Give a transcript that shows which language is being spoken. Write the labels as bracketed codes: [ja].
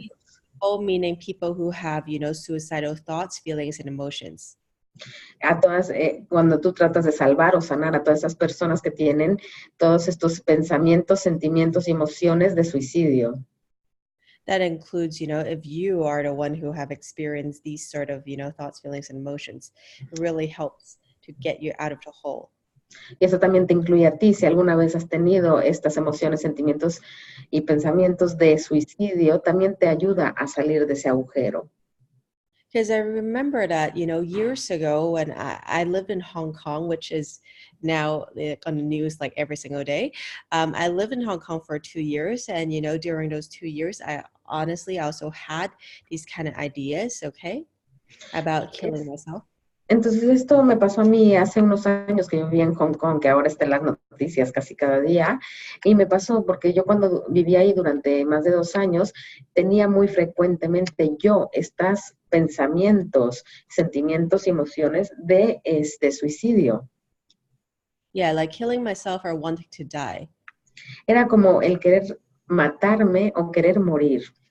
[en] Like, all meaning people who have, suicidal thoughts, feelings, and emotions. [es] A todas, cuando tú tratas de salvar o sanar a todas esas personas que tienen todos estos pensamientos, sentimientos y emociones de suicidio. [en] That includes, if you are the one who have experienced these sort of, thoughts, feelings, and emotions, it really helps to get you out of the hole. [es] Y eso también te incluye a ti, si alguna vez has tenido estas emociones, sentimientos y pensamientos de suicidio, también te ayuda a salir de ese agujero. [en] Because I remember that, years ago when I lived in Hong Kong, which is now on the news like every single day. I lived in Hong Kong for 2 years. And, during those 2 years, I honestly also had these kind of ideas, about killing myself. [es] Entonces esto me pasó a mí hace unos años que yo vivía en Hong Kong, que ahora está en las noticias casi cada día, y me pasó porque yo cuando vivía ahí durante más de 2 años, tenía muy frecuentemente yo estos pensamientos, sentimientos y emociones de suicidio. [en] Yeah, like killing myself or wanting to die. [es] Era como el querer matarme o querer morir.